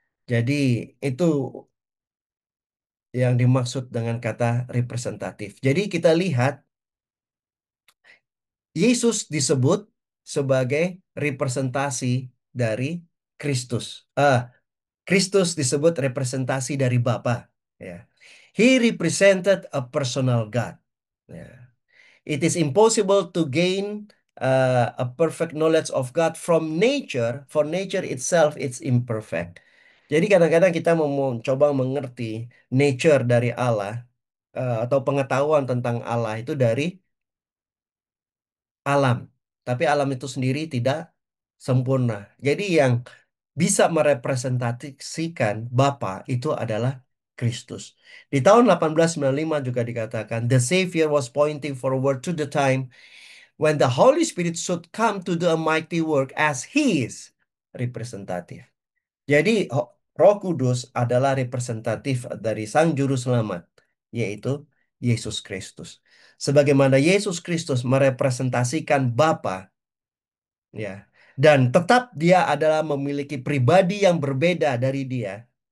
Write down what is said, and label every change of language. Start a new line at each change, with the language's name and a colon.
Indonesian: Jadi itu yang dimaksud dengan kata representatif. Jadi kita lihat Yesus disebut sebagai representasi dari Kristus. Kristus disebut representasi dari Bapa. Ya.
English: He represented a personal God. Ya. It is impossible to gain a perfect knowledge of God from nature, for nature itself it's imperfect.
Indonesian: Jadi kadang-kadang kita mau mencoba mengerti nature dari Allah, atau pengetahuan tentang Allah itu dari alam. Tapi alam itu sendiri tidak sempurna. Jadi yang bisa merepresentasikan Bapa itu adalah Kristus. Di tahun 1895 juga dikatakan,
English: The Savior was pointing forward to the time when the Holy Spirit should come to do a mighty work as His representative.
Indonesian: Jadi Roh Kudus adalah representatif dari Sang Juru Selamat, yaitu Yesus Kristus. Sebagaimana Yesus Kristus merepresentasikan Bapa, ya, dan tetap dia adalah memiliki pribadi yang berbeda dari dia.